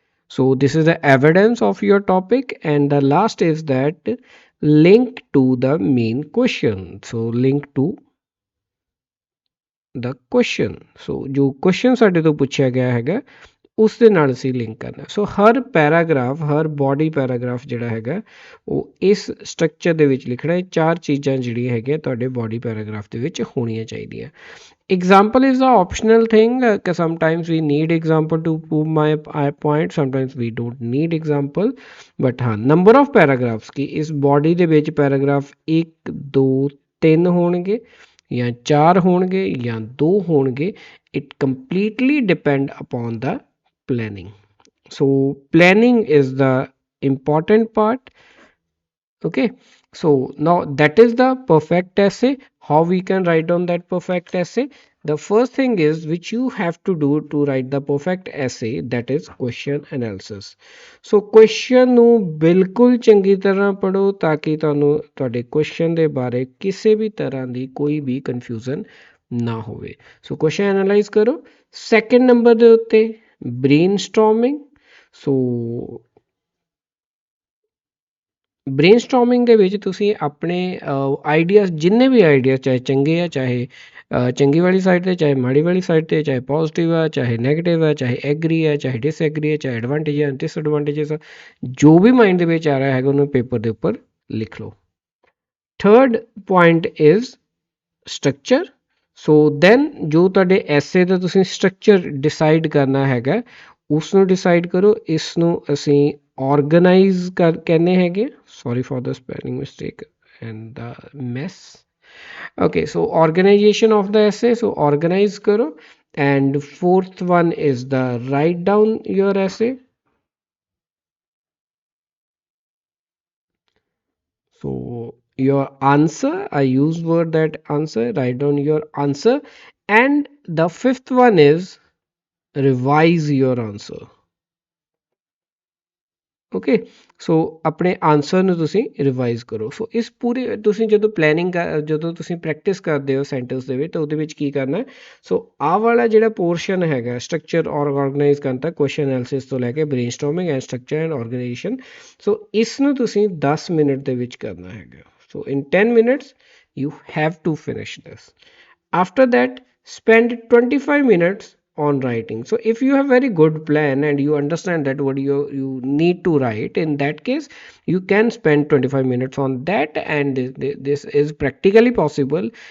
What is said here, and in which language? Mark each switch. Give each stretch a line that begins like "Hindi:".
English: So this is the evidence of your topic, and the last is that link to the main question. So link to the question.
Punjabi: So ਜੋ question ਸਾਡੇ ਤੋਂ ਪੁੱਛਿਆ ਗਿਆ ਹੈਗਾ ਉਸ ਦੇ ਨਾਲ ਅਸੀਂ ਲਿੰਕ ਕਰਨਾ। ਸੋ ਹਰ ਪੈਰਾਗ੍ਰਾਫ, ਹਰ ਬੋਡੀ ਪੈਰਾਗ੍ਰਾਫ ਜਿਹੜਾ ਹੈਗਾ ਉਹ ਇਸ ਸਟਰਕਚਰ ਦੇ ਵਿੱਚ ਲਿਖਣਾ ਹੈ। ਚਾਰ ਚੀਜ਼ਾਂ ਜਿਹੜੀਆਂ ਹੈਗੀਆਂ ਤੁਹਾਡੇ ਬੋਡੀ ਪੈਰਾਗ੍ਰਾਫ ਦੇ ਵਿੱਚ ਹੋਣੀਆਂ ਚਾਹੀਦੀਆਂ।
English: Example is the optional thing. Sometimes we need example to prove my point, sometimes we don't need example, but हाँ number of paragraphs
Hindi: कि इस
English: body
Punjabi: ਦੇ ਵਿੱਚ paragraph 1 2 3 ਹੋਣਗੇ ਜਾਂ 4 ਹੋਣਗੇ ਜਾਂ 2 ਹੋਣਗੇ,
English: it completely depend upon the planning. So planning is the important part. Okay, so now that is the perfect essay. How we can write down that perfect essay? The first thing is which you have to do to write the perfect essay, that is question analysis.
Punjabi: So question ਨੂੰ ਬਿਲਕੁਲ ਚੰਗੀ ਤਰ੍ਹਾਂ ਪੜੋ ਤਾਂ ਕਿ ਤੁਹਾਨੂੰ ਤੁਹਾਡੇ question ਦੇ ਬਾਰੇ ਕਿਸੇ ਵੀ ਤਰ੍ਹਾਂ ਦੀ ਕੋਈ ਵੀ confusion ਨਾ ਹੋਵੇ। ਸੋ question analyze ਕਰੋ। ਸੈਕੰਡ ਨੰਬਰ ਦੇ ਉੱਤੇ brainstorming। ਸੋ ਬ੍ਰੇਨਸਟੋਰਮਿੰਗ ਦੇ ਵਿੱਚ ਤੁਸੀਂ ਆਪਣੇ ਆਈਡੀਆਜ਼, ਜਿੰਨੇ ਵੀ ਆਈਡੀਆਜ਼, ਚਾਹੇ ਚੰਗੇ ਆ ਚਾਹੇ ਚੰਗੀ ਵਾਲੀ ਸਾਈਡ 'ਤੇ, ਚਾਹੇ ਮਾੜੀ ਵਾਲੀ ਸਾਈਡ 'ਤੇ, ਚਾਹੇ ਪੋਜ਼ੀਟਿਵ ਆ ਚਾਹੇ ਨੈਗੇਟਿਵ ਆ, ਚਾਹੇ ਐਗਰੀ ਆ ਚਾਹੇ ਡਿਸਐਗਰੀ ਆ, ਚਾਹੇ ਐਡਵਾਂਟੇਜ ਆ ਡਿਸਐਡਵਾਂਟੇਜਸ ਆ, ਜੋ ਵੀ ਮਾਈਂਡ ਦੇ ਵਿੱਚ ਆ ਰਿਹਾ ਹੈਗਾ ਉਹਨੂੰ ਪੇਪਰ ਦੇ ਉੱਪਰ ਲਿਖ ਲਓ।
English: Third point is structure.
Punjabi: So then ਜੋ ਤੁਹਾਡੇ ਐਸੇ ਦਾ ਤੁਸੀਂ ਸਟਰਕਚਰ ਡਿਸਾਈਡ ਕਰਨਾ ਹੈਗਾ ਉਸ ਨੂੰ ਡਿਸਾਈਡ ਕਰੋ। ਇਸ ਨੂੰ ਅਸੀਂ organize ਕਹਿੰਦੇ ਹੈਗੇ।
English: Sorry for the spelling mistake and the mess. Okay, so organization of the essay, so organize karo. And fourth one is the write down your essay. So your answer, I use word that answer, write down your answer. And the fifth one is revise your answer.
Punjabi: Okay, ਸੋ ਆਪਣੇ answer ਨੂੰ ਤੁਸੀਂ revise ਕਰੋ। ਸੋ ਇਸ ਪੂਰੇ ਤੁਸੀਂ ਜਦੋਂ planning ਜਦੋਂ ਤੁਸੀਂ ਪ੍ਰੈਕਟਿਸ ਕਰਦੇ ਹੋ ਸੈਂਟੈਂਸ ਦੇ ਵਿੱਚ ਤਾਂ ਉਹਦੇ ਵਿੱਚ ਕੀ ਕਰਨਾ। ਸੋ ਆਹ ਵਾਲਾ ਜਿਹੜਾ ਪੋਰਸ਼ਨ ਹੈਗਾ ਸਟਰਕਚਰ ਔਰ ਔਰਗਨਾਈਜ਼ ਕਰਨ ਤੱਕ, ਕੁਐਸਚਨ ਐਨਾਲਿਸਿਸ ਤੋਂ ਲੈ ਕੇ ਬ੍ਰੇਨਸਟੋਰਮਿੰਗ ਐਂਡ ਸਟਰਕਚਰ ਐਂਡ ਆਰਗੇਨਾਈਜੇਸ਼ਨ, ਸੋ ਇਸ ਨੂੰ ਤੁਸੀਂ 10 ਮਿੰਟ ਦੇ ਵਿੱਚ ਕਰਨਾ ਹੈਗਾ।
English: So in 10 minutes you have to finish this. After that spend 25 minutes on writing. So if you have very good plan and you understand that what you need to write, in that case you can spend 25 minutes on that, and this is practically possible.